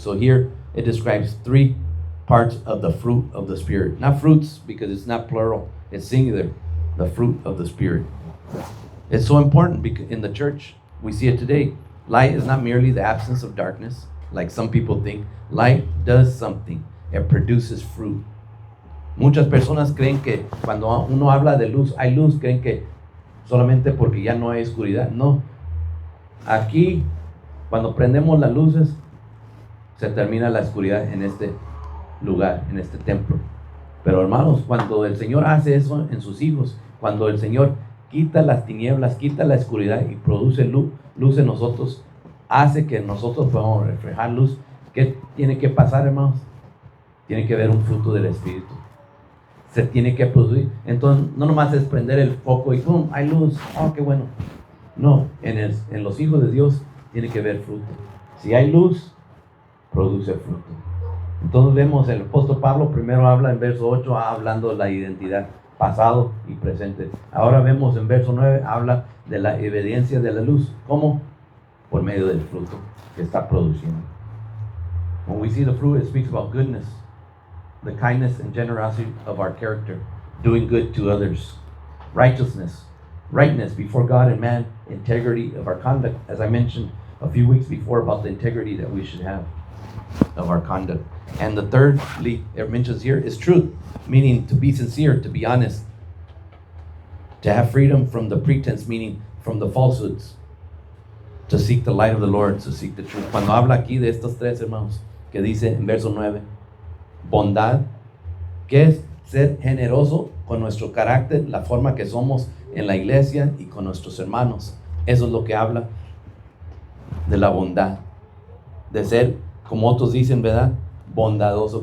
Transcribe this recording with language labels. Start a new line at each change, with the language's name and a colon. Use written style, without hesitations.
English: So here it describes three parts of the fruit of the Spirit. Not fruits, because it's not plural, it's singular. The fruit of the Spirit. It's so important because in the church, we see it today. Light is not merely the absence of darkness, like some people think. Light does something. It produces fruit.
Spanish: Muchas personas creen que cuando uno habla de luz, hay luz, creen que solamente porque ya no hay oscuridad. No. Aquí, cuando prendemos las luces, se termina la oscuridad en este lugar, en este templo. Pero hermanos, cuando el Señor hace eso en sus hijos, cuando el Señor quita las tinieblas, quita la oscuridad y produce luz en nosotros, hace que nosotros podamos reflejar luz. ¿Qué tiene que pasar, hermanos? Tiene que haber un fruto del Espíritu. Se tiene que producir. Entonces, no nomás es prender el foco y ¡pum! Hay luz. ¡Oh, qué bueno! No, en los hijos de Dios tiene que haber fruto. Si hay luz, produce fruto. Entonces vemos el apóstol Pablo primero habla en verso 8, hablando de la identidad, pasado y presente. Ahora vemos en verso 9, habla de la evidencia de la luz. ¿Cómo? Por medio del fruto que está produciendo.
English: When we see the fruit, it speaks about goodness, the kindness and generosity of our character, doing good to others, righteousness, rightness before God and man, integrity of our conduct, as I mentioned a few weeks before about the integrity that we should have of our conduct. And the thirdly, it mentions here, is truth, meaning to be sincere, to be honest, to have freedom from the pretense, meaning from the falsehoods, to seek the light of the Lord, to seek the truth.
Spanish: Cuando habla aquí de estos tres hermanos, que dice en verso 9, bondad, que es ser generoso con nuestro carácter, la forma que somos en la iglesia y con nuestros hermanos. Eso es lo que habla de la bondad, de ser, como otros dicen, ¿verdad? Bondadoso.